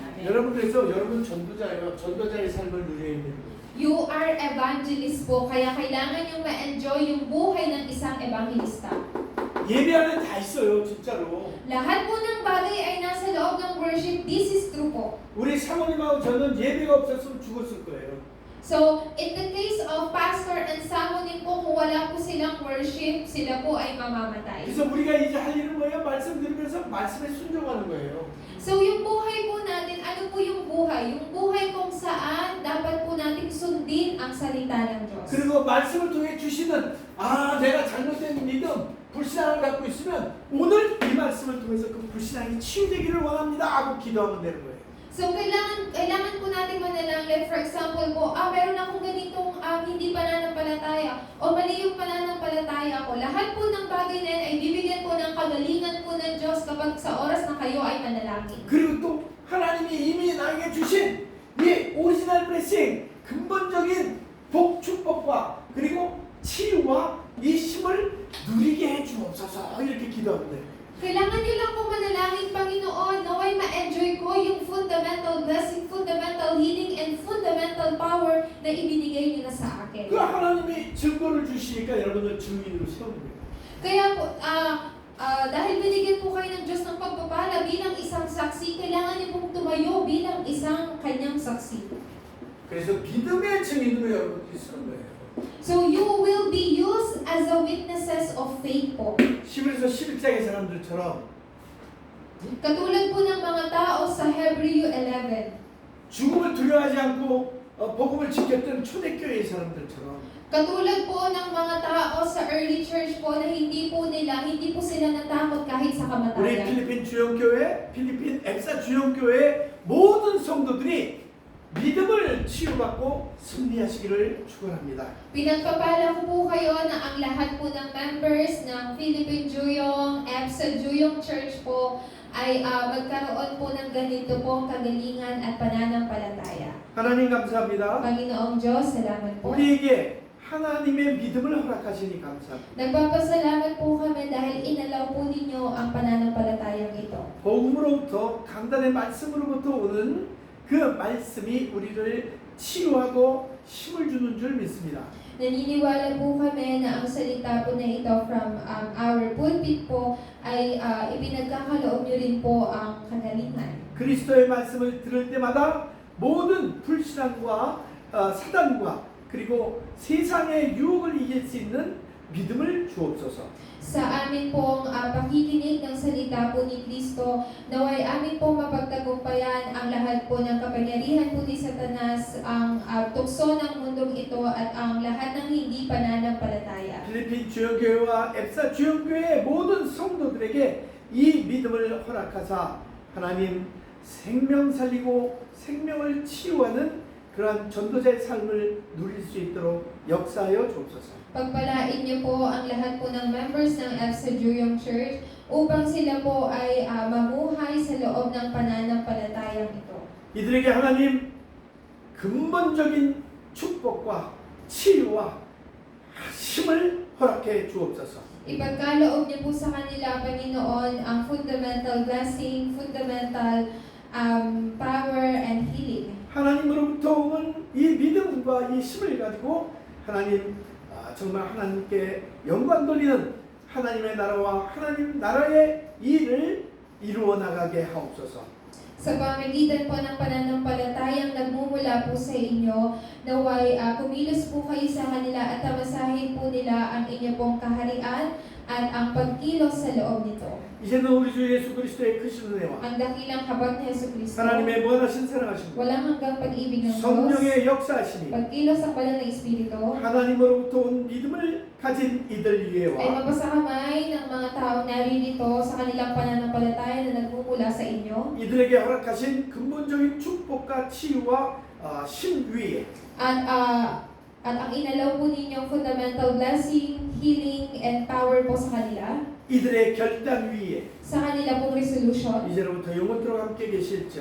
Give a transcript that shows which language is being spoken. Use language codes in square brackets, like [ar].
[ko] 여러분 그래서 여러분 전도자예요. 전도자의 삶을 누려야 되는 거예요. [tl] You are evangelist po, kaya kailangan yung ma-enjoy yung buhay ng isang evangelista. [ko] 예배 안에 다 있어요, 진짜로. [tl] Lahat po ng bagay ay nasa loob ng worship. [en] This is true po. [ko] 우리 사모님하고 저는 예배가 없었으면 죽었을 거예요. [en] So, in the case of pastor [tl] and samonin po, kung wala po silang worship, sila po ay mamamatay. [ko] 그래서 우리가 이제 할 일은 뭐예요? 말씀 들으면서 말씀에 순종하는 거예요. [tl] So, yung buhay po natin, ano po yung buhay? Yung buhay kung saan dapat po natin sundin ang salita ng Diyos. [ko] 그리고 말씀을 통해 주시는 내가 잘못된 믿음, 불신앙을 갖고 있으면 오늘 이 말씀을 통해서 그 불신앙이 치유되기를 원합니다 하고 기도하면 되는 거예요. [tl] So, kailangan po natin manalangin. For example po, meron akong ganitong hindi pananampalataya o mali yung pananampalataya ko. Lahat po ng bagay na yan ay bibigyan po ng kagalingan po ng Diyos kapag sa oras na kayo ay manalangin. [ko] 그리고 또 하나님이 이미 나에게 주신 이 오리지널 블레싱, 근본적인 복, 축복, 축복과 그리고 치유와 이 힘을 누리게 해주옵소서 이렇게 기도합니다. [tl] Kailangan niyo lang po manalangin, Panginoon, naway ma-enjoy ko yung fundamental blessing, fundamental healing, and fundamental power na ibinigay niyo na sa akin. [ko] 그 하나님이 증거를 주시니까 여러분들 증인으로 세우는 거예요. [tl] Kaya po, dahil binigyan po kayo ng Diyos ng pagpapala bilang isang saksi, kailangan niyo pong tumayo bilang isang kanyang saksi. [ko] 그래서 믿음의 증인으로 여러분들이 서는 거예요. [en] So you will be used as the witnesses of faith po. [ko] 11에서 11장의 사람들처럼 [tl] Katulad po ng mga tao sa Hebreo 11. [ko] 죽음을 두려워하지 않고 복음을 지켰던 초대교회의 사람들처럼 [tl] Katulad po ng mga tao sa early church po na hindi po sila natakot kahit sa [ko] 우리 [tl] kamatayan. [ko] 필리핀 주영교회, 필리핀 앱사 주영교회 모든 성도들이 믿음을 치유받고 승리하시기를 축원합니다. [tl] Pinagpapala ko po kayo na ang lahat po ng members ng Philippine Juyong, EBSA Juyong Church po ay magkaroon po ng ganito pong kagalingan at pananampalataya. [ko] 하나님 감사합니다. [tl] Panginoong Diyos, salamat po. [ko] 우리에게 하나님의 믿음을 허락하시니 감사합니다. [tl] Nagpapasalamat po kami dahil inalaw po ninyo ang pananampalatayang ito. [ko] 복음으로부터 강단의 말씀으로부터 오는 그 말씀이 우리를 치유하고 힘을 주는 줄 믿습니다. [tl] Naniniwala po kami na ang salita po na ito [en] from our pulpit [tl] po ay ipinagkakaloob nyo rin po ang kagalingan. [ko] 그리스도의 말씀을 들을 때마다 모든 불신앙과 사단과 그리고 세상의 유혹을 이길 수 있는 믿음을 주옵소서. [tl] Sa amin pong pakikinig ng salita po ni Kristo, naway amin pong mapagtagumpayan ang lahat po ng kapangyarihan po ni Satanas, ang tukso ng mundong ito at ang lahat ng hindi pananampalataya. [ko] 필리핀 주영교회와 앱사 주영교회의 모든 성도들에게 이 믿음을 허락하사 하나님 생명 살리고 생명을 치유하는 그러한 전도자의 삶을 누릴 수 있도록 역사하여 주옵소서. [tl] Pagpalain niyo po ang lahat po ng members ng EBSA Juyong Church upang sila po ay mamuhay sa loob ng pananampalatayang ito. [ko] 이들에게 하나님 근본적인 축복과 치유와 힘을 허락해 주옵소서. [tl] Ipagkaloob niyo po sa kanila, Panginoon, ang fundamental blessing, fundamental power and healing. [ko] 하나님으로부터 오는 이 믿음과 이 힘을 가지고 하나님 정말 하나님께 영광 돌리는 하나님의 나라와 하나님 나라의 일을 이루어 나가게 하옵소서. [tl] Sa pamamagitan po ng pananampalatayang nagmumula po sa inyo, naway kumilos po kayo sa kanila at tamasahin po nila ang inyo pong kaharian at ang pagkilos sa loob nito. [ko] 이제는 우리 주 예수 그리스도의 크신 은혜와 [tl] Ang dakilang habag ni Yesu Kristo, [ko] 하나님의 무한하신 사랑하심과 [tl] walang hanggang pag-ibig ng Diyos, [ko] 성령의 역사하심이 [tl] pagkilos ng banal na Espiritu, [ko] 하나님으로부터 온 믿음을 가진 이들 [tl] ay [ko] 위에와 [tl] mapasakamay ng mga taong naririto sa kanilang pananampalataya na nagmumula sa inyo, [ko] 이들에게 허락하신 근본적인 축복과 치유와 힘 위에 [tl] at ang inalaw po ninyong fundamental blessing, healing, and power po sa kanila, [ko] 이들의 결단 위에 [tl] sa kanila pong resolution, [ko] 이제로부터 영원토록 함께 계실지어다.